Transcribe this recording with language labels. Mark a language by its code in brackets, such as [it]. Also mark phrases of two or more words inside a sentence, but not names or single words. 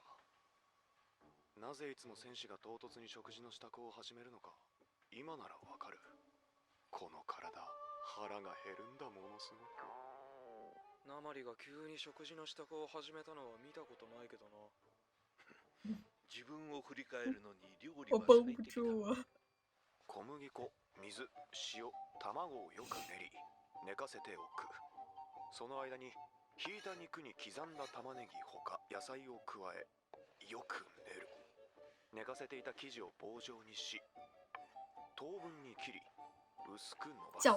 [ja] なぜいつも戦士が唐突に食事の支度を始めるのか今ならわかる。この体、腹が減るんだものすごく。ナマリが急に食事の支度を始めたのは見たことないけどな。自分を振り返るのに料理は [zh] 我绷不 [ja] 最適だ [zh] 住了。 [ja] 小麦粉、水、塩、卵をよく練り寝かせておく。その間にひいた肉に刻んだ玉ねぎほか野菜を加えよく練る。寝かせていた生地を棒状にし等分に切り薄く伸ばす。